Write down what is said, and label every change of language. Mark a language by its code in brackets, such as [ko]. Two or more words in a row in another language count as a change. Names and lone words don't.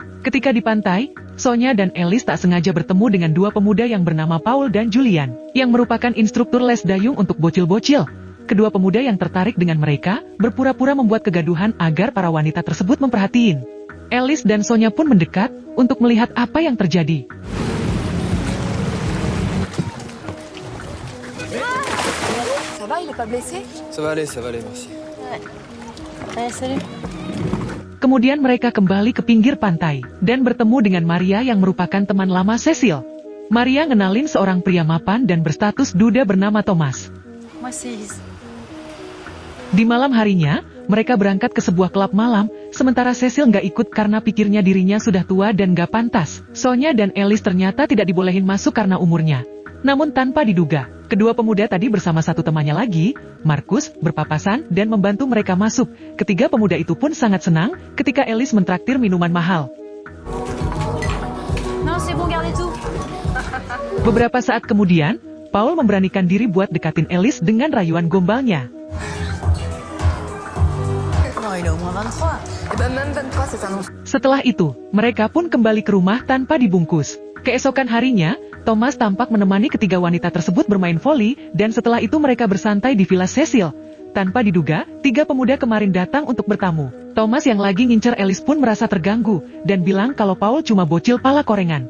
[id] Ketika di pantai, Sonia dan Alice tak sengaja bertemu dengan 2 pemuda yang bernama Paul dan Julian, yang merupakan instruktur les dayung untuk bocil-bocil. Kedua pemuda yang tertarik dengan mereka, berpura-pura membuat kegaduhan agar para wanita tersebut memperhatiin. Alice dan Sonia pun mendekat, untuk melihat apa yang terjadi. [fr] Ça va, il est pas blessé? Ça va aller, merci. Allez, salut. [id] Kemudian mereka kembali ke pinggir pantai, dan bertemu dengan Maria yang merupakan teman lama Cecil. Maria ngenalin seorang pria mapan dan berstatus duda bernama Thomas. [fr] Moi, c'est Elise. [id] Di malam harinya, mereka berangkat ke sebuah klub malam, sementara Cecil nggak ikut karena pikirnya dirinya sudah tua dan nggak pantas. Sonia dan Alice ternyata tidak dibolehin masuk karena umurnya. Namun tanpa diduga, kedua pemuda tadi bersama satu temannya lagi, Markus, berpapasan dan membantu mereka masuk. Ketiga pemuda itu pun sangat senang ketika Alice mentraktir minuman mahal. [fr] Non, c'est bon, gardez tout. [id] Beberapa saat kemudian, Paul memberanikan diri buat dekatin Alice dengan rayuan gombalnya. [fr] Non, il est au moins 23. Eh ben, même 23, c'est un nom. [id] Setelah itu, mereka pun kembali ke rumah tanpa dibungkus. Keesokan harinya, Thomas tampak menemani ketiga wanita tersebut bermain voli, dan setelah itu mereka bersantai di villa Cecil. Tanpa diduga, 3 pemuda kemarin datang untuk bertamu. Thomas yang lagi ngincer Alice pun merasa terganggu, dan bilang kalau Paul cuma bocil pala korengan.